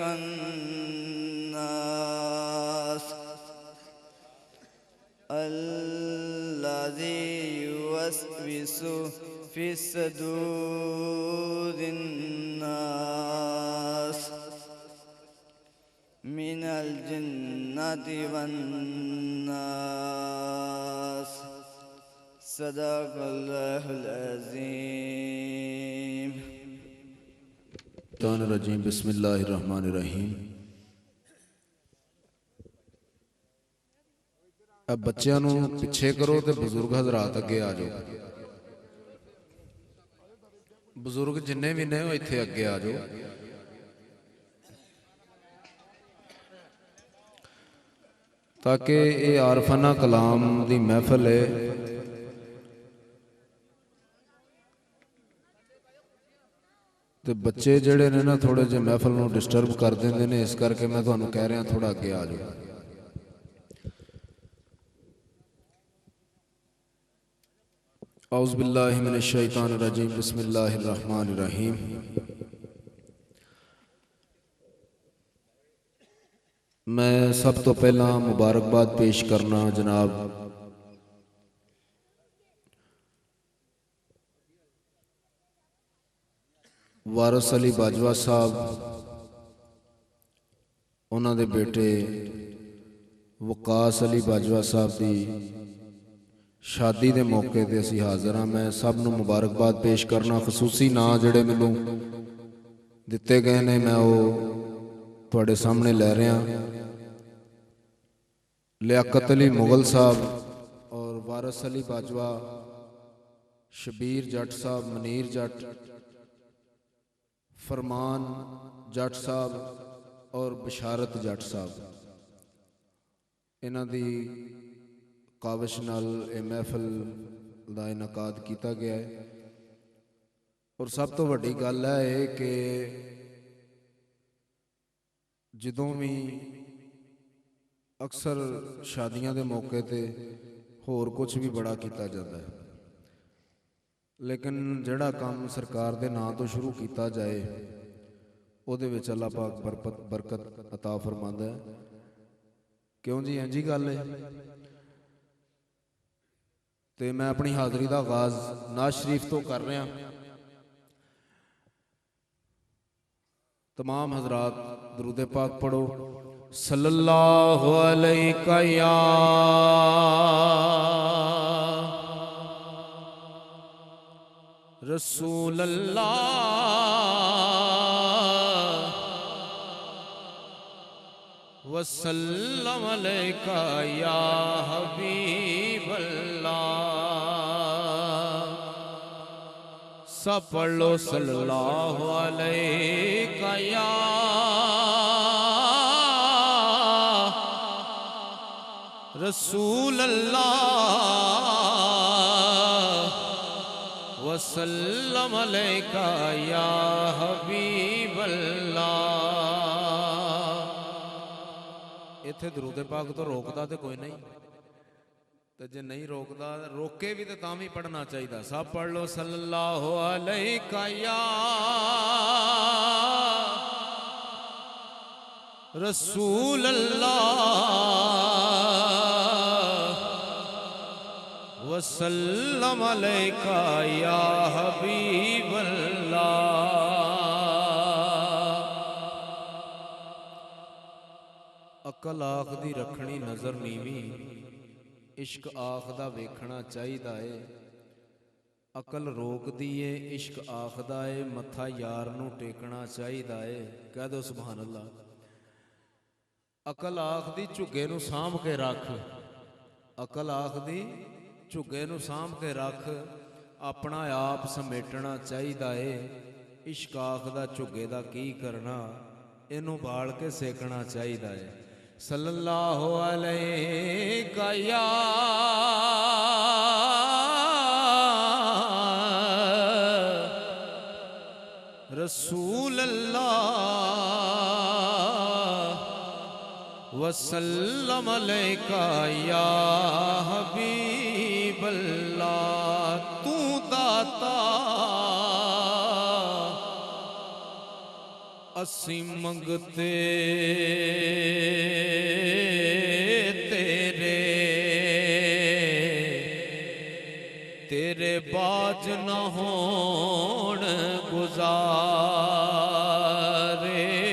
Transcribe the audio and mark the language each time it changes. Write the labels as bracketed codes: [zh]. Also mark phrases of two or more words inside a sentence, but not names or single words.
[ar] الخناس الذي يوسوس في صدور الناس من الجنة والناس. صدق الله العظيم. رجيم بسم الله الرحمن الرحيم. [pa] اب بچوں نوں پچھے کرو تو بزرگ حضرات اگے آ جاؤ. بزرگ جنے بھی نیں ایتھے اگے آ جاؤ. تاکہ یہ عارفانہ کلام دی محفل ہے. تو بچے جیہڑے نیں نا تھوڑے جے محفل نوں ڈسٹرب کر دیندے نیں، اس کرکے میں تہانوں کہہ رہا تھوڑا اگے آ جاؤ. [ar] أعوذ بالله من الشيطان الرجيم بسم الله الرحمن الرحيم. [pa] میں سب توں پہلا مبارکباد پیش کرنا جناب وارث علی باجوہ صاحب, [ur] انہوں نے بیٹے وقاص علی باجوہ صاحب کی شادی کے موقعے پر [pa] اسی حاضر ہاں. میں سب نوں مبارکباد پیش کرنا۔ خصوصی ناں جیہڑے مینوں دتے گئے نیں میں اوہ تہاڈے سامنے لے رہا. لیاقت علی مغل صاحب اور وارث علی باجوہ، شبیر جٹ صاحب، منیر جٹ، فرمان جٹ صاحب اور بشارت جٹ صاحب، انہاں دی کاوش نال [ur] یہ محفل کا انعقاد کیا گیا ہے. [pa] اور سب توں وڈی گل ہے کہ جدوں بھی اکثر شادیاں دے موقعے تے ہور کجھ بھی بڑا کیا جاتا ہے، لیکن جیہڑا کم سرکار دے ناں توں شروع کیا جائے اوہدے وچ اللہ پاک برکت عطا فرماندا ہے. کیوں جی؟ انج ہی گل ہے. تو میں اپنی حاضری کا آغاز نعت شریف توں کر رہا. تمام حضرات درود پاک پڑھو. [ar] صلى الله عليك يا رسول الله وسلم عليك يا حبيب الله. [pa] سب پڑھ لو [ar] صلى الله عليك يا رسول الله وسلم عليك يا حبيب الله. [pa] ایتھے درود پاک توں روکدا تو کوئی نہیں، تو جے نہیں روکدا روکے بھی تو تاں بھی پڑھنا چاہیے. سب پڑھ لو [ar] صلى الله عليك يا رسول الله وسلم عليك يا حبيب الله. [pa] عقل آکھ دی رکھنی نظر نیوی، عشق آکھ دا ویکھنا چاہیدا ہے. عقل روکدی اے، عشق آکھدا اے، متھا یار نوں ٹیکنا چاہیدا اے. کہہ دو [ar] سبحان الله. [pa] عقل آکھدی جھگے نوں سانبھ کے رکھ، عقل آکھدی جھگے نوں سانبھ کے رکھ، اپنا آپ سمیٹنا چاہیدا اے. عشق آکھدا جھگے دا کی کرنا، اینوں بال کے سیکنا چاہیدا ہے. [ar] صلى الله عليه يا رسول الله وسلم عليك يا حبيب الله. [pa] تو داتا اسی منگتے تیرے، تیرے باجھ نہ ہون گزارے.